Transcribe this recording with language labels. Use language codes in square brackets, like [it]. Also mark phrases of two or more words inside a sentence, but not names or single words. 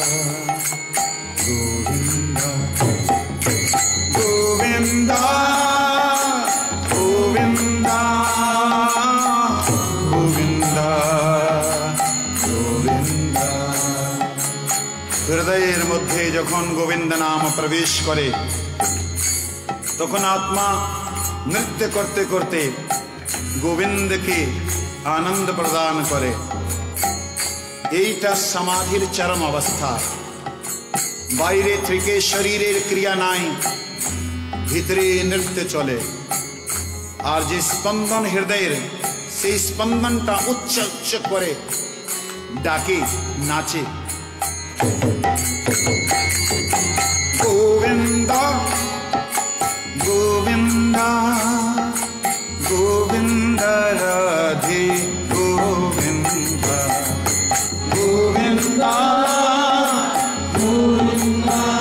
[bn] গোবিন্দা গোবিন্দা গোবিন্দা গোবিন্দা গোবিন্দা হৃদয়ের মধ্য যখন গোবিন্দ নাম প্রবেশ করে তখন আত্মা নৃত্য করতে করতে গোবিন্দ কে আনন্দ প্রদান করে। এইটা সমাধির চরম অবস্থা। বাইরে থেকে শরীরের ক্রিয়া নাই, ভিতরে নৃত্য চলে और যে স্পন্দন হৃদয়ের সেই স্পন্দনটা উচ্চ উচ্চ করে ডাকে নাচে। गोविंदा गोविंदा गोविंदा राधे गोविंदा गोविंदा गोविंदा